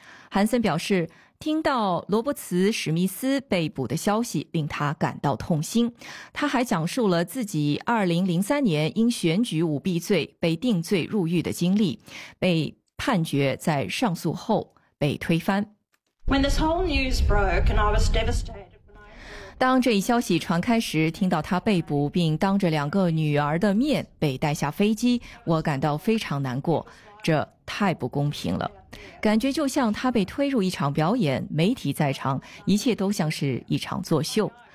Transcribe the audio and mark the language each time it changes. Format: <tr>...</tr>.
<zh>韩森表示，听到罗伯茨史密斯被捕的消息令他感到痛心。他还讲述了自己2003年因选举舞弊罪被定罪入狱的经历，被判决在上诉后被推翻。</zh> <en>When this whole news broke and I was devastated.</en> <zh>当这一消息传开时，听到他被捕并当着两个女儿的面被带下飞机，我感到非常难过，这太不公平了。感觉就像他被推入一场表演，媒体在场，一切都像是一场作秀。</zh>